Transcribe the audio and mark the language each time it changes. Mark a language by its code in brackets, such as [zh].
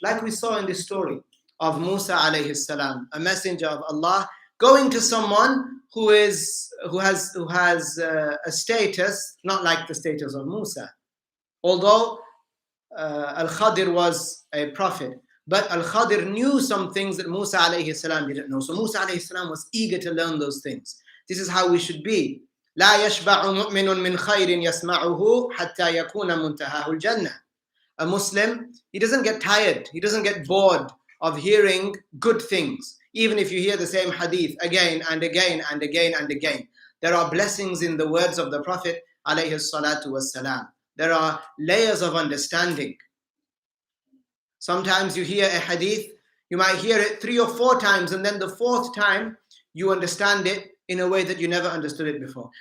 [en] Like we saw in this story of Musa alayhi salam, a messenger of Allah, going to someone who has a status not like the status of Musa. Although al-KhaDir was a prophet, but al-KhaDir knew some things that Musa alayhi salam didn't know. So Musa alayhi salam was eager to learn those things. This is how we should be. [ar] لا يشبع مؤمن من خير يسمعه حتى يكون منتهاه الجنة. [en] A Muslim, he doesn't get tired, he doesn't get bored of hearing good things, even if you hear the same hadith again and again and again and again. There are blessings in the words of the Prophet alayhi salatu wassalam. There are layers of understanding. Sometimes you hear a hadith, you might hear it 3 or 4 times, and then the 4th time you understand it in a way that you never understood it before.